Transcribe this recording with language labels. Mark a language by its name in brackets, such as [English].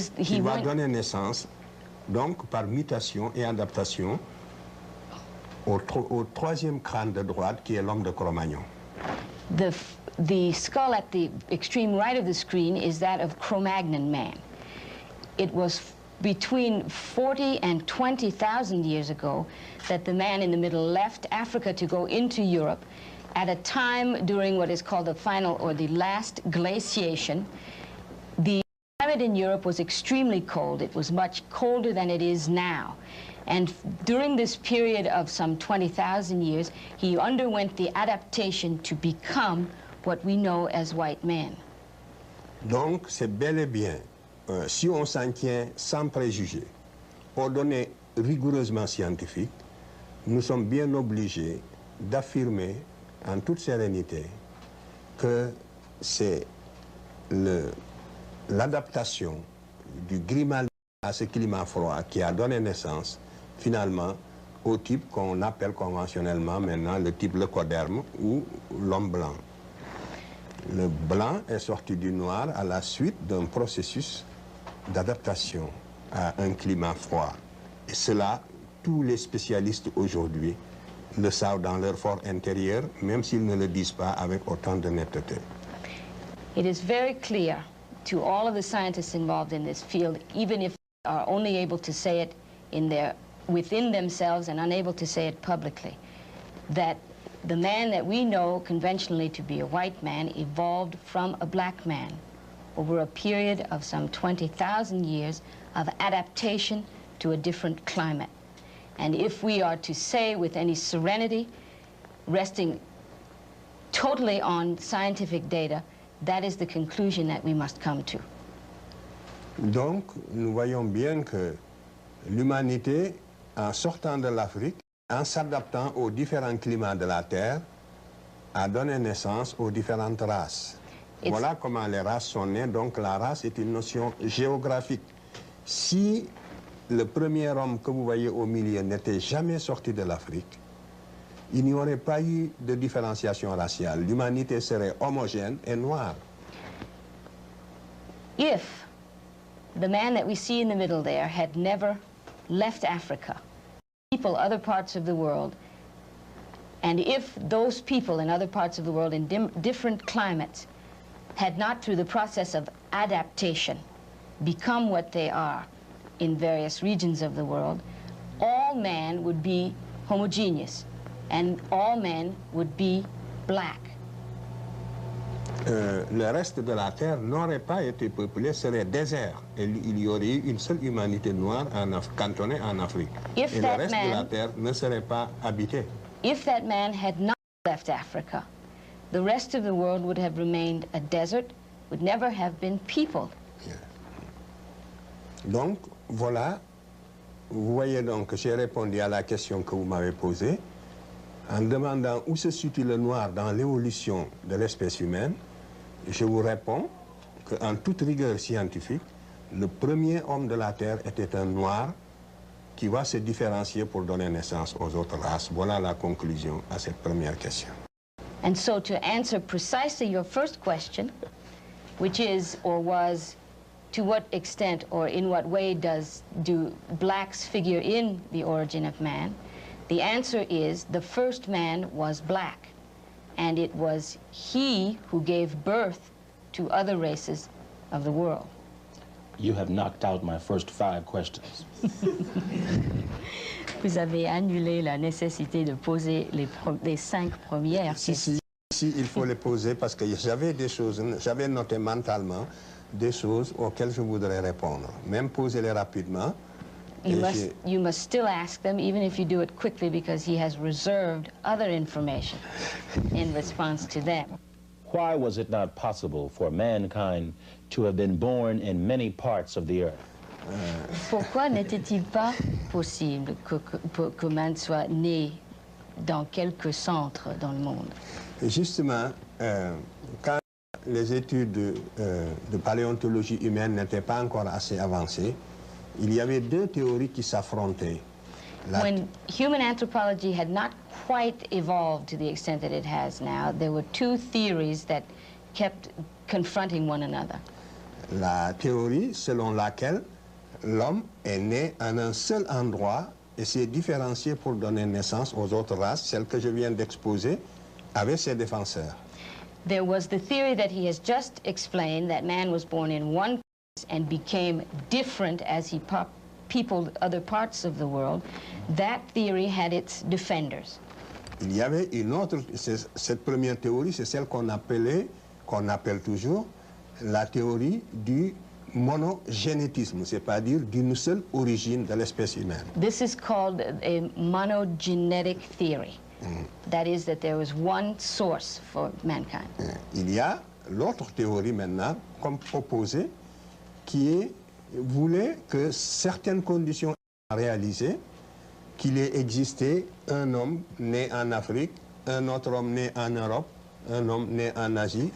[French] Il va donner naissance, donc par mutation et adaptation, au troisième crâne de droite qui est l'homme de Cro-Magnon. [English] The skull at the extreme right of the screen is that of Cro-Magnon man. It was between 40 and 20,000 years ago that the man in the middle left Africa to go into Europe at a time during what is called the final or the last glaciation. The climate in Europe was extremely cold. It was much colder than it is now. And during this period of some 20,000 years, he underwent the adaptation to become what we know as white men. [French] Donc, c'est bel et bien, si on s'en tient sans préjugés, aux données rigoureusement scientifiques, nous sommes bien obligés d'affirmer en toute sérénité que c'est l'adaptation du Grimaldi à ce climat froid qui a donné naissance finalement au type qu'on appelle conventionnellement maintenant le type leucoderme ou l'homme blanc. Le blanc est sorti du noir à la suite d'un processus d'adaptation à un climat froid. Et cela, tous les spécialistes aujourd'hui le savent dans leur fort intérieur, même s'ils ne le disent pas avec autant de netteté. [English] It is very clear to all of the scientists involved in this field, even if they are only able to say it within themselves and unable to say it publicly, that the man that we know conventionally to be a white man evolved from a black man over a period of some 20,000 years of adaptation to a different climate. And if we are to say with any serenity, resting totally on scientific data, that is the conclusion that we must come to. [French] Donc, nous voyons bien que l'humanité, en sortant de l'Afrique, en s'adaptant aux différents climats de la Terre, a donné naissance aux différentes races. Voilà comment les races sont nées. Donc la race est une notion géographique. Si le premier homme que vous voyez au milieu n'était jamais sorti de l'Afrique, il n'y aurait pas eu de différenciation raciale. L'humanité serait homogène et noire. [English] If the man that we see in the middle there had never left Africa, people other parts of the world, and if those people in other parts of the world in different climates had not, through the process of adaptation, become what they are in various regions of the world, all man would be homogeneous, and all men would be black. [French] Le reste de la Terre n'aurait pas été peuplé, serait désert. Et il y aurait eu une seule humanité noire cantonnée en Afrique. Et le reste de la Terre ne serait pas habité. [English] If that man had not left Africa, the rest of the world would have remained a desert, would never have been peopled. Yeah. [French] Donc, voilà, vous voyez donc que j'ai répondu à la question que vous m'avez posée en demandant où se situe le noir dans l'évolution de l'espèce humaine. Je vous réponds qu'en toute rigueur scientifique, le premier homme de la Terre était un noir qui va se différencier pour donner naissance aux autres races. Voilà la conclusion à cette première question. [English] And so to answer precisely your first question, which is or was, to what extent or in what way do blacks figure in the origin of man, the answer is the first man was black, and it was he who gave birth to other races of the world. You have knocked out my first 5 questions. [French] Vous avez annulé la nécessité de poser les 5 premières questions. Si, il faut les poser parce que j'avais des choses, j'avais noté mentalement des choses auxquelles je voudrais répondre. Même poser-les rapidement. [English] You must still ask them, even if you do it quickly, because he has reserved other information in response to them. Why was it not possible for mankind to have been born in many parts of the earth? [French] Pourquoi n'était-il pas possible que man soit né dans quelques centres dans le monde? Justement, quand les études de paléontologie humaine n'étaient pas encore assez avancées, il y avait 2 théories qui s'affrontaient. [English] When human anthropology had not quite evolved to the extent that it has now, there were 2 theories that kept confronting one another. [French] La théorie selon laquelle l'homme est né en un seul endroit et s'est différencié pour donner naissance aux autres races, celle que je viens d'exposer, avec ses défenseurs. [English] There was the theory that he has just explained, that man was born in one place and became different as he peopled other parts of the world. That theory had its defenders. [French] Il y avait une autre, cette première théorie, c'est celle qu'on appelle toujours la théorie du monogénétisme, c'est-à-dire d'une seule origine de l'espèce humaine. [English] This is called a monogenetic theory. That is, that there was one source for mankind. [French] Il y a l'autre théorie maintenant, comme proposée, qui voulait que certaines conditions soient réalisées, qu'il ait existé un homme né en Afrique, un autre homme né en Europe, un homme né en Asie.